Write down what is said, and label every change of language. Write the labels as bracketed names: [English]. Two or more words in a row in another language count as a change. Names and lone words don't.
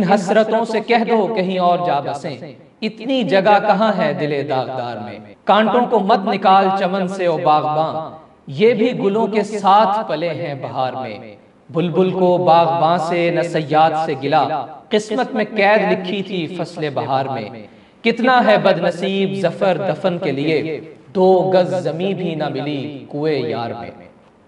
[Urdu] حسرتوں سے کہہ دو کہیں اور جا بسیں، اتنی جگہ کہاں ہے دل داغدار میں، کانٹوں کو مت نکال چمن سے او باغباں، یہ بھی گلوں کے ساتھ پلے ہیں بہار میں، بلبل کو باغباں سے نہ صیاد سے گلا، قسمت میں قید لکھی تھی فصل بہار میں، کتنا ہے بد نصیب ظفر دفن کے لیے، 2 گز زمیں بھی نہ ملی کوئے یار میں.